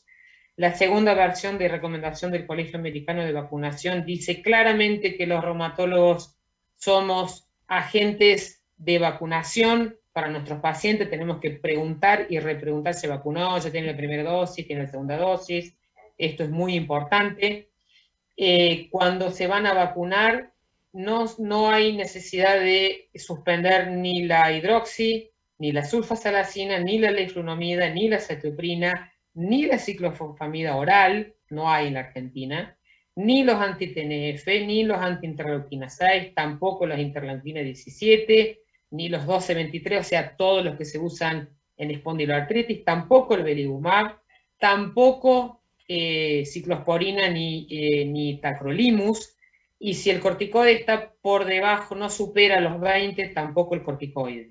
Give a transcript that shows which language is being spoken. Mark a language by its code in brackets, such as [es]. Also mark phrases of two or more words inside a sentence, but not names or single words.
[es] La segunda versión de recomendación del Colegio Americano de Vacunación dice claramente que los reumatólogos somos agentes de vacunación para nuestros pacientes. Tenemos que preguntar y repreguntar, ¿se vacunó? ¿Ya tiene la primera dosis? ¿Tiene la segunda dosis? Esto es muy importante. Cuando se van a vacunar, no hay necesidad de suspender ni la hidroxi, ni la sulfasalacina, ni la leflunomida, ni la cetoprina, ni la ciclofosfamida oral, no hay en la Argentina, ni los anti-TNF, ni los anti-interleuquina 6, tampoco las interleuquina 17, ni los 12-23, o sea, todos los que se usan en espondiloartritis, tampoco el belimumab, tampoco ciclosporina ni tacrolimus, y si el corticoide está por debajo, no supera los 20, tampoco el corticoide.